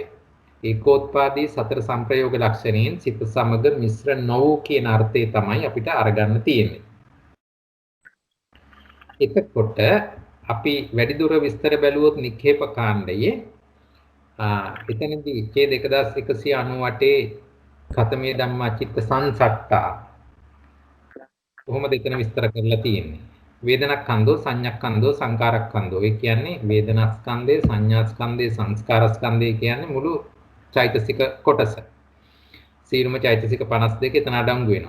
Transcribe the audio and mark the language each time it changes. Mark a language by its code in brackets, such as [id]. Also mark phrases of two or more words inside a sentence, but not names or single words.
[si] ඒකෝත්පාදී සතර සංප්‍රයෝග ලක්ෂණයෙන් සිත සමග මිශ්‍ර නොවූ කියන අර්ථය තමයි අපිට අරගන්න තියෙන්නේ. එතකොට අපි වැඩිදුර විස්තර බැලුවොත් නික්ඛේප කාණ්ඩයේ එතනදී ඡේද 1198 [pi] කතමේ ධම්මා චිත්ත සංසට්ඨා [si] කොහොමද එතන විස්තර කරලා තියෙන්නේ? [pi] වේදනාස්කන්ධෝ සංඥාස්කන්ධෝ සංකාරස්කන්ධෝ. [si] ඒ කියන්නේ වේදනාස්කන්ධය, සංඥාස්කන්ධය, සංස්කාරස්කන්ධය කියන්නේ මුළු චෛතසික කොටස. සීලම චෛතසික 52 එතන අඩංගු වෙනවා.